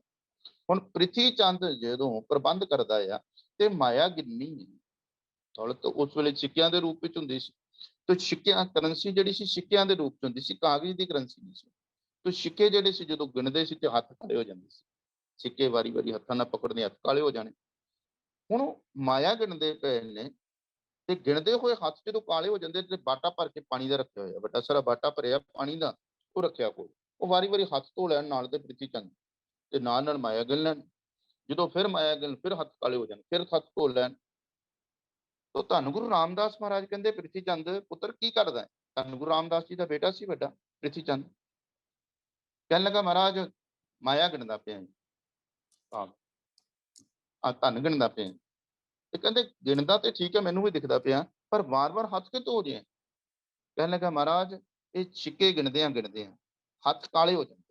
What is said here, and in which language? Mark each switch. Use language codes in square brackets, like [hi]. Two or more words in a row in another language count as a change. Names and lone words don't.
[pa] ਹੁਣ ਪ੍ਰਿਥੀ ਚੰਦ ਜਦੋਂ ਪ੍ਰਬੰਧ ਕਰਦਾ ਆ ਤੇ ਮਾਇਆ ਗਿੰਨੀ ਦੌਲਤ ਉਸ ਵੇਲੇ ਸਿੱਕਿਆਂ ਦੇ ਰੂਪ ਵਿੱਚ ਹੁੰਦੀ ਸੀ, ਤੋ ਸਿੱਕਿਆਂ ਕਰੰਸੀ ਜਿਹੜੀ ਸੀ ਸਿੱਕਿਆਂ ਦੇ ਰੂਪ ਚ ਹੁੰਦੀ ਸੀ, ਕਾਗਜ਼ ਦੀ ਕਰੰਸੀ ਨਹੀਂ ਸੀ। ਤੋ ਸਿੱਕੇ ਜਿਹੜੇ ਸੀ ਜਦੋਂ ਗਿਣਦੇ ਸੀ ਤੇ ਹੱਥ ਕਾਲੇ ਹੋ ਜਾਂਦੇ ਸੀ, ਸਿੱਕੇ ਵਾਰੀ ਵਾਰੀ ਹੱਥਾਂ ਨਾਲ ਪਕੜਦੇ ਹੱਥ ਕਾਲੇ ਹੋ ਜਾਣੇ। ਹੁਣ ਮਾਇਆ ਗਿਣਦੇ ਪਏ ਨੇ ਤੇ ਗਿਣਦੇ ਹੋਏ ਹੱਥ ਜਦੋਂ ਕਾਲੇ ਹੋ ਜਾਂਦੇ ਤੇ ਬਾਟਾ ਭਰ ਕੇ ਪਾਣੀ ਦਾ ਰੱਖਿਆ ਹੋਇਆ, ਵੱਡਾ ਸਾਰਾ ਬਾਟਾ ਭਰਿਆ ਪਾਣੀ ਦਾ, ਉਹ ਰੱਖਿਆ ਕੋਲ, ਉਹ ਵਾਰੀ ਵਾਰੀ ਹੱਥ ਧੋ ਲੈਣ ਨਾਲ ਤੇ ਪ੍ਰੀਤੀ ਚੰਦ ਤੇ ਨਾਲ ਮਾਇਆ ਗਿਣ ਲੈਣ, ਜਦੋਂ ਫਿਰ ਮਾਇਆ ਗਿਣ ਫਿਰ ਹੱਥ ਕਾਲੇ ਹੋ ਜਾਣ, ਫਿਰ ਹੱਥ ਧੋ ਲੈਣ। ਤੋ ਧੰਨ ਗੁਰੂ ਰਾਮਦਾਸ ਮਹਾਰਾਜ ਕਹਿਤੇ ਪ੍ਰਿਥੀ ਚੰਦ ਪੁੱਤਰ ਕੀ ਕਰਦਾ ਹੈ? ਧੰਨ ਗੁਰੂ ਰਾਮਦਾਸ ਜੀ ਕਾ ਬੇਟਾ ਸੀ ਬੜਾ ਪ੍ਰਿਥੀ ਚੰਦ, ਕਹਿਣੇ ਲਗਾ ਮਹਾਰਾਜ ਮਾਇਆ ਗਿਣਦਾ ਪਿਆ, ਧਨ ਗਿਣਦਾ ਪਿਆ। ਤੇ ਕਹਿੰਦੇ ਗਿਣਦਾ ਤੇ ਠੀਕ ਹੈ, ਮੈਨੂੰ ਭੀ ਦਿਖਦਾ ਪਿਆ, ਪਰ ਬਾਰ ਬਾਰ ਹੱਥ ਕਿਉਂ ਧੋ ਰਹੇ? ਕਹਿਣੇ ਲਗਾ ਮਹਾਰਾਜ ਯੇ ਸਿੱਕੇ ਗਿਣਦਿਆਂ ਗਿਣਦਿਆਂ ਹੱਥ ਕਾਲੇ ਹੋ ਜਾਤੇ।